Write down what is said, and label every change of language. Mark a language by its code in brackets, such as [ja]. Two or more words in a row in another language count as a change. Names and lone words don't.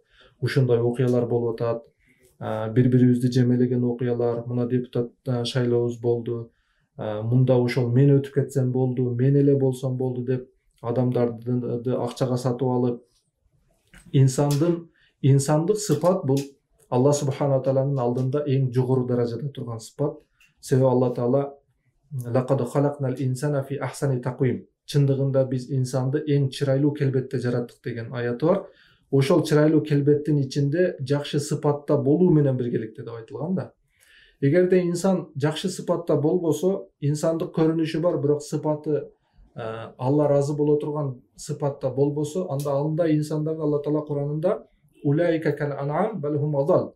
[ky] Ушундай окуялар болуп атат. Бири-бирибизди жемелеген окуялар, мына депутат шайлообуз болду. Мында ошол мен өтүп кетсем болду, мен эле болсом болду деп адамдарды акчага сатып алып, инсандык сыпат бул [ar] الله سبحانه [ky] тааланын алдында эң жогору даражада турган сыпат. [ar] Себеби الله تعالى لقد خلقنا الإنسان في أحسن تقويم. [ky] Чындыгында биз инсанды эң чырайлуу келбетте жараттык деген аяты бар. Ошол чырайлуу келбеттин ичинде жакшы сыпатта болуу менен биргеликте деп айтылган да. Эгерде инсан жакшы сыпатта болбосо, инсандык көрүнүшү бар, бирок сыпаты Алла разы боло турган сыпатта болбосо, анда андай инсандарды [ar] الله تعالى [ky] Куранында [ar] أولئك كالأنعام بل هم أضل.